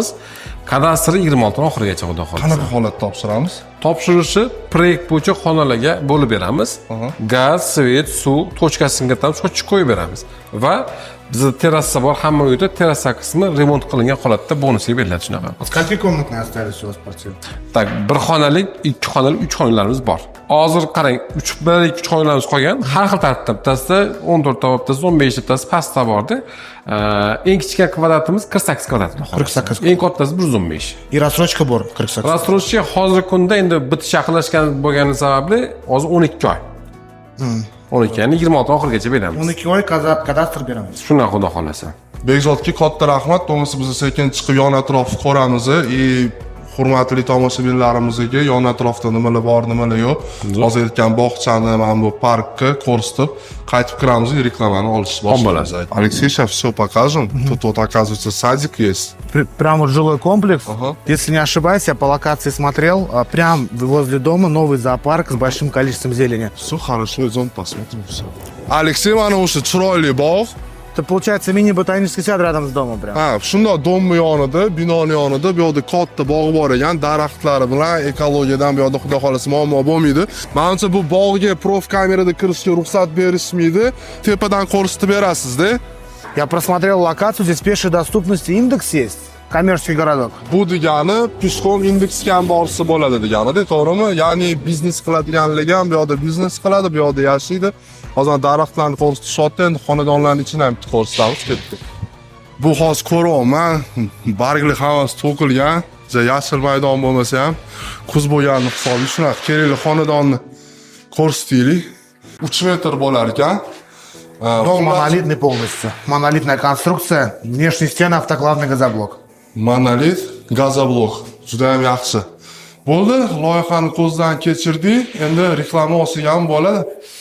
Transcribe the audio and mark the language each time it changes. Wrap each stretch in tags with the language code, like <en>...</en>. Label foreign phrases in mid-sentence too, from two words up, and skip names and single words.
<uz>Kadastri 26 oxirigacha xudo xolasa. Qanaqa holatda topshiramiz? Topshirishi proyekt bo'yicha xonalarga bo'lib beramiz. Gaz, svet, suv tochkasiga tam sochib qo'yib beramiz. Va bizda terrasa bor, hamma uyda terrasa qismi remont qilingan holatda bonusga beriladi shunaqa.</uz> <ru>Сколько комнатные остались у вас квартиры?</ru> <uz>Tak, 1 xonalik, 2 xonalik, 3 xonalarimiz bor. Hozir qarang, 3 xonalarimiz qolgan. Har xil tartibda, bittasida 14 ta, bittasida 15 ta pastda bordi. Eng kichik kvadratimiz 48 kvadrat. 48. Eng kattasi 115.</uz> <ru>И рассрочка bor 48.</ru> <uz>Рассрочка hozirgi kunda endi bitish yaqinlashgan bo'lgani sababli hozir 12 oy. 12, ya'ni 26 oxirigacha beramiz. 12 oy kadastr beramiz. Shunday xudo xolasa. Bekzodga katta rahmat. Bo'lmasa biz sekin chiqib yon atrofni ko'ramiz. Hurmatli tomoshabinlarimizga yon atrofda nimalar bor, nimalar yo'q. Hozir aytgan bog'chani, mana bu parkni ko'rsatib, qaytib kiramiz, reklamani olish boshlaymiz.</uz> <ru>Алексей, сейчас все покажем. Тут вот оказывается садик есть. Прям вот жилой комплекс. Если не ошибаюсь, я по локации смотрел, прям возле дома новый зоопарк с большим количеством зелени. Все хорошо, идем посмотрим все. Алексей,</ru> <uz>mana o'sha chiroyli bog',</uz> <ru>Это получается мини-ботанический сад рядом с домом прям.</ru> <uz>Ha, shundoq domni yonida, binoni yonida bu yerda katta bog' bor ekan, daraxtlari bilan ekologiyadan bu yerda xudo xolasa muammo bo'lmaydi. Menimcha bu bog'ga prof kamerada kirishga ruxsat berishmaydi. Tepadan ko'rsatib berasiz-da.</uz> <ru>Я просмотрел локацию, здесь пешей доступности индекс есть. Коммерческий городок.</ru> <uz>Bu degani pishqon indeksga ham borsa bo'ladi degani-da, to'g'rimi? Ya'ni biznes qiladiganligi ham bu yerda biznes qiladi, bu yerda yashaydi. Hozir daraxtlarni ko'rsatishyapti, endi xonadonlarning ichini ham ko'rsatamiz ketdi. Bu hozir ko'ryapman, bargli havas to'kilgan, yashil maydon bo'lmasa ham kuz bo'lganini hisobiga shunaqa kerakli xonadonni ko'rsataylik. 3 metr bo'lar ekan.</uz> <ru>Дом монолитный полностью. Монолитная конструкция, внешние стены, автоклавный газоблок.</ru> <uz>Monolit, gazoblok. Juda ham yaxshi. Bo'ldi, loyihani ko'zdan kechirdik. Endi reklama olsak ham bo'ladi.</uz>